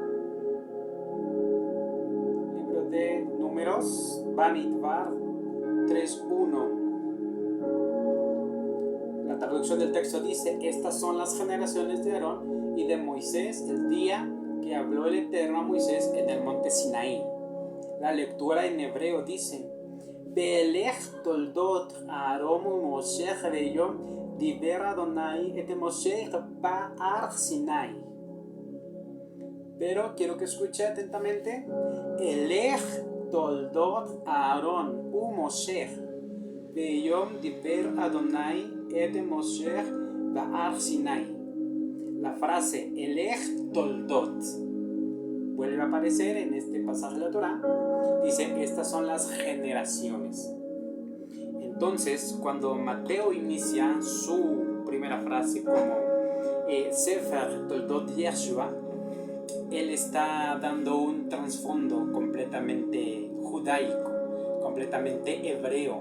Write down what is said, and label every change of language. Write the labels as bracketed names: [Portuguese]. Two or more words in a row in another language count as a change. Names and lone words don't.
[Spanish] Libro de Números, Bamidbar 3.1. La traducción del texto dice: estas son las generaciones de Aarón y de Moisés el día que habló el Eterno a Moisés en el monte Sinaí. La lectura en hebreo dice: [Hebrew] ואלה תולדות אהרן משה ביום דבר אדני את משה בהר סיני. [Spanish] Pero quiero que escuche atentamente: [Hebrew] אלה תולדות אהרן משה ביום דבר אדני את משה בהר סיני. [Spanish] La frase [Hebrew] אלה תולדות [Spanish] vuelve a aparecer en este pasaje de la Torá. Dice: estas son las generaciones. Entonces, cuando Mateo inicia su primera frase como [Hebrew] ספר תולדות ישוע, [Spanish] él está dando un trasfondo completamente judaico, completamente hebreo.